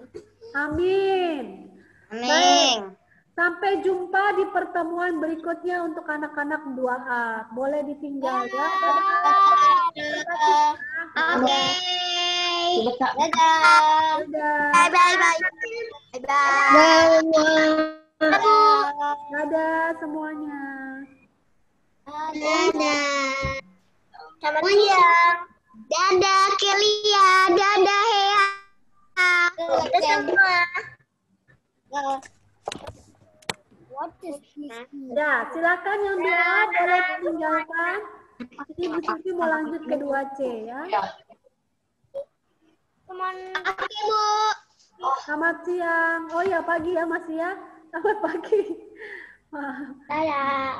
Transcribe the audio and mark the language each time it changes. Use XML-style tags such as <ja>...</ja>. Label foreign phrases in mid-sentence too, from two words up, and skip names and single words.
<id>Amin. Baik. Sampai jumpa di pertemuan berikutnya untuk anak-anak 2A. Boleh ditinggal ya. Oke. Dadah. Dadah. Dadah.</id> <en>Bye bye bye. Bye bye.</en> <id>Dadah semuanya. Dadah. Selamat siang. Dadah Kelia. Dadah Hea. Dadah semua.</id> <en>What is this?</en> <id>Ya, silakan yang 2A boleh tinggalkan. Ini Bu Sylvie mau lanjut ke 2C ya. Oke, Bu. Selamat siang. Oh ya, pagi ya Mas ya. Selamat pagi. Dadah.</id>